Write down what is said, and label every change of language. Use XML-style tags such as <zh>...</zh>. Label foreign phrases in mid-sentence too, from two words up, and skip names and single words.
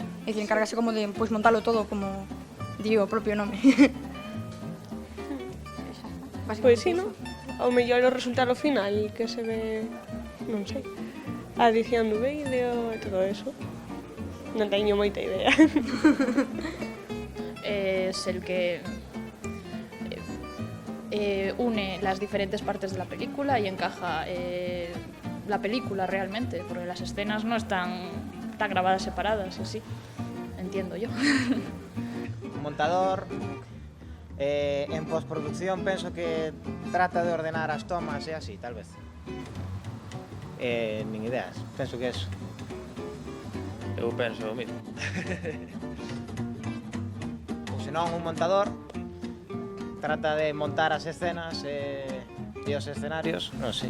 <gl>É dicir, encárgase como de pois, montalo todo como digo o propio nome. Pois sí, non? Ao mellor o resultado final que se ve, non sei, a edición do vídeo e todo eso. Non teño moita idea.</gl> <es>Es el que une las diferentes partes de la película y encaja la película realmente, porque las escenas no están grabadas separadas, así, entiendo yo.</es> <gl>Montador, en postproducción penso que trata de ordenar as tomas e así, tal vez. Nin ideas, penso que eso. Eu penso o mismo. Ou senón, un montador trata de montar as escenas e os escenarios, non sei.</gl>